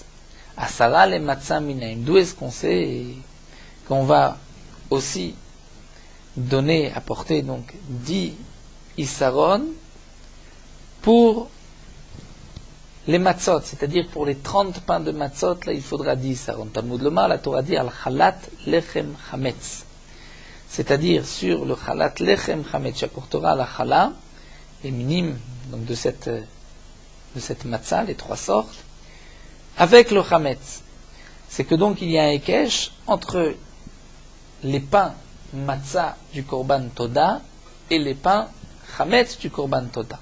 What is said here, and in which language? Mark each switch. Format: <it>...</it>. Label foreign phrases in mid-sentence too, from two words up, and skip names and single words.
<he>עשרה למצה מניין.</he> <fr>D'où est-ce qu'on sait qu'on va aussi apporter donc 10 isaron pour les matzot, c'est-à-dire pour les 30 pains de matzot, là il faudra 10 isaron.</fr> <he>תלמוד לומר,</he> <fr>la Torah dit</fr> <he>על חלת לחם חמץ.</he> <fr>C'est-à-dire sur le</fr> <he>חלת לחם חמץ,</he> <fr>j'apportera la chala, les minimes donc de cette matzah, les 3 sortes, avec le chametz. C'est que donc il y a un ekesh entre les pains matzah du</fr> <he>קרבן תודה</he> <fr>et les pains chametz du</fr> <he>קרבן תודה.</he>